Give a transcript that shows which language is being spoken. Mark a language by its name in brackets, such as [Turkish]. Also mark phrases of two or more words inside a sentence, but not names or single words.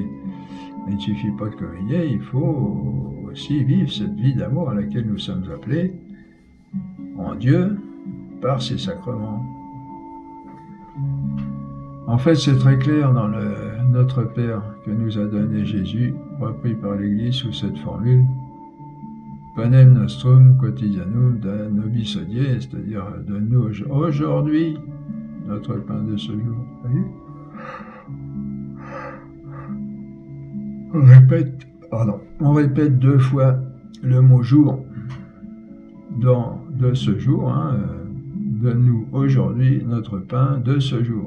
[French] Mais il ne suffit pas de communier, il faut aussi vivre cette vie d'amour à laquelle nous sommes appelés en Dieu par ses sacrements. En fait, c'est très clair dans Notre Père que nous a donné Jésus, repris par l'Église sous cette formule [Latin] Panem nostrum quotidianum da nobis hodie, [French] c'est-à-dire de nous aujourd'hui notre pain de ce jour. Voyez, on répète 2 fois le mot jour de ce jour, donne-nous aujourd'hui notre pain de ce jour.